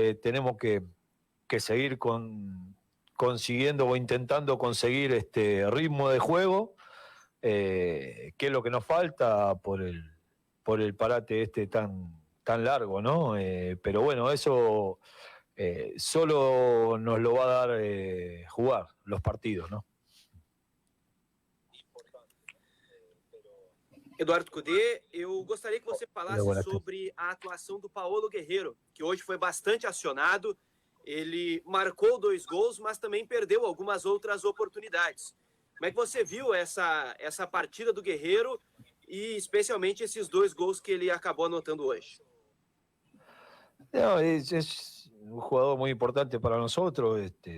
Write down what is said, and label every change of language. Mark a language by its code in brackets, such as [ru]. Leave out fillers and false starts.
[es] Tenemos que seguir consiguiendo o intentando conseguir este ritmo de juego, que es lo que nos falta por el parate tan largo, ¿no? Pero bueno, eso solo nos lo va a dar jugar los partidos, ¿no? [pt] Eduardo Cudê, eu gostaria que você falasse sobre a atuação do Paulo Guerreiro, que hoje foi bastante acionado. Ele marcou 2 gols, mas também perdeu algumas outras oportunidades. Como é que você viu essa partida do Guerreiro e especialmente esses 2 gols que ele acabou anotando hoje? [es] No, es un jugador muy importante para nosotros.